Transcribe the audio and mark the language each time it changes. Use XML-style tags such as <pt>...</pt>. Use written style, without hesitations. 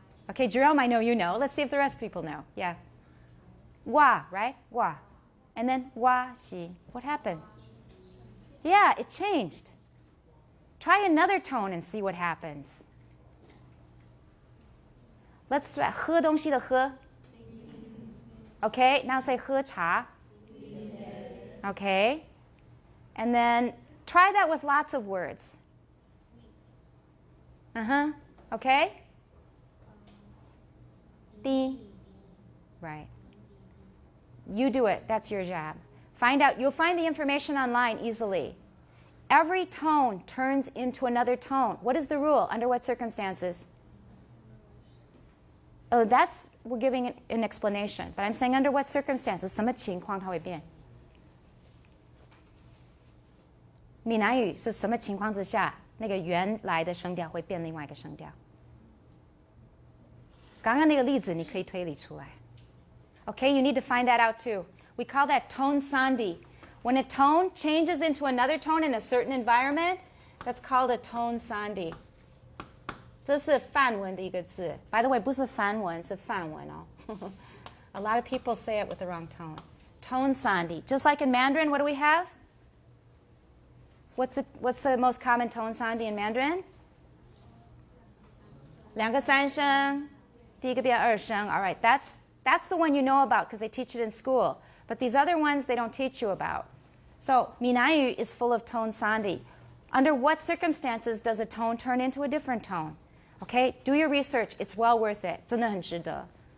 <en>Okay, Jerome, I know you know. Let's see if the rest of people know. Yeah. 哇, right? 哇.And then 哇西.What happened? Yeah, it changed. Try another tone and see what happens. Let's try</en> <zh>喝东西的喝.</zh> <en>Okay, now say 喝茶. Okay. And then try that with lots of words. Okay? 滴.Right. You do it. That's your job. Find out. You'll find the information online easily. Every tone turns into another tone. What is the rule? Under what circumstances? Oh, we're giving an explanation. But I'm saying under what circumstances?</en> <zh>什么情况它会变? 闽南语是什么情况之下那个原来的声调会变另外一个声调？刚刚那个例子你可以推理出来。</zh> <en>Okay, you need to find that out too. We call that tone sandhi. When a tone changes into another tone in a certain environment, that's called a tone sandhi.</en> <zh>这是梵文的一个字。</zh> <en>By the way,</en> <zh>不是梵文，是梵文哦。</zh> <en>A lot of people say it with the wrong tone. Tone sandhi. Just like in Mandarin, what do we have? What's the most common tone sandhi in Mandarin?</en> <zh>两个三声，第一个变二声.</zh> <en>All right, that's the one you know about because they teach it in school. But these other ones they don't teach you about. So Minaiyu is full of tone sandhi. Under what circumstances does a tone turn into a different tone? Okay, do your research. It's well worth it.</en> <zh>真的很值得.</zh>